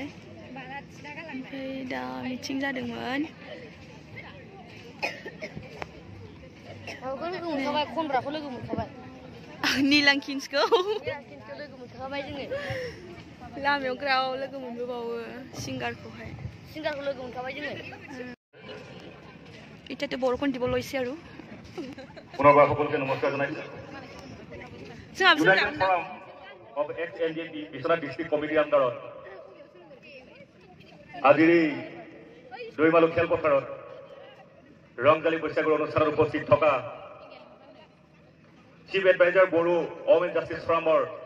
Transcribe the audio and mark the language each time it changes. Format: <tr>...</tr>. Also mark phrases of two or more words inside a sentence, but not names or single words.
<brx>ओमफ्राय दा मिटिं जादोंमोन। खनग्राखौ लोगो मोनखाबाय, नीलांकिन्सखौ लोगो मोनखाबाय जोङो। लामायाव ग्राव लोगो मोनबोबावो सिंगारखौहाय। सिंगारखौ लोगो मोनखाबाय जोङो।</brx> <as>এতিয়াতো বৰষুণ দিব লৈছে আৰু পুনৰবাৰ সকলোকে নমস্কাৰ জনাইছো।</as> <brx>जोंहा</brx> <as>ইউনাইটেড ফৰাম অফ XNDP বিশ্বনাথ ডিষ্ট্ৰিক্ট কমিটিৰ আণ্ডাৰত আজিৰ এই দৈমালু খেলপথাৰত ৰংজালী বৈশাগুৰ অনুষ্ঠানত উপস্থিত থকা</as> <en>chief advisor</en> <as>বড়ো অমেন জাষ্টিছ ফৰামৰ</as>